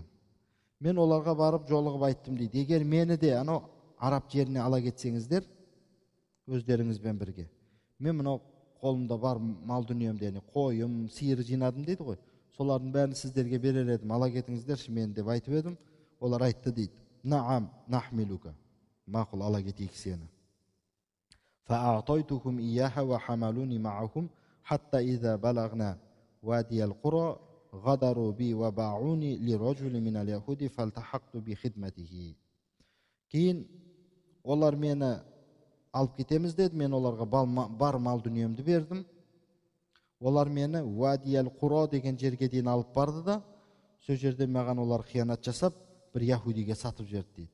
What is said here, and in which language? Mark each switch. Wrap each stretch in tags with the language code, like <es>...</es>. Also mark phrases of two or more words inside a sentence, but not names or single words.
<kk>Мен оларға барып жолығып айттым дейді. Егер мені де анау араб жеріне ала кетсеңіздер, өздеріңізбен бірге. Мен мынау қолымда бар мал дүниемді, қойым, сиыр жинадым дейді ғой. Солардың бәрін сіздерге берер едім, ала кетіңіздерші мен деп айтып едім. Олар айтты дейді.</kk> <ar>نعم نحملك.</ar> <kk>Мақұл, ала кетейік сені.</kk> <ar>فأعطيتهم إياها وحملوني معهم حتى إذا بلغنا وادي القرى غدروا بي وباعوني لرجل من اليهود فالتحقت بخدمته.</ar> <kk>Кейін олар мені алып кетеміз деді, мен оларға бар мал дүниемді бердім. Олар мені Вадиял Құра деген жерге дейін алып барды да, сол жерде маған олар қиянат жасап, бір яһудиге сатып жіберді дейді.</kk>